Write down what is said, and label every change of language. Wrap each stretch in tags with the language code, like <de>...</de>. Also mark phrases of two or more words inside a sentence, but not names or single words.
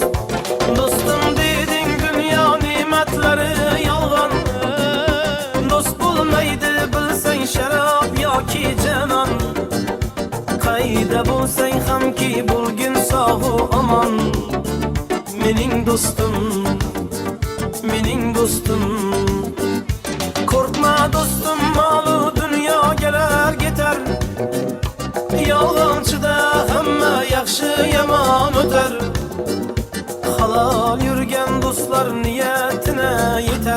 <uz>Do'stim deding dunyo ne'matlari yolg'on. Do'st bo'lmaydi bilsang sharob yoki janon. Qayda bo'lsang hamki bo'lgin sog'u omon. Mening do'stim, mening do'stim.</uz> <tr>Korkma dostum, malı dünya geler gider.</tr> <uz>Yolg'onchida hamma yaxshi yomon o'tar. Halol yurgan do'stlar niyatine yeter.</uz>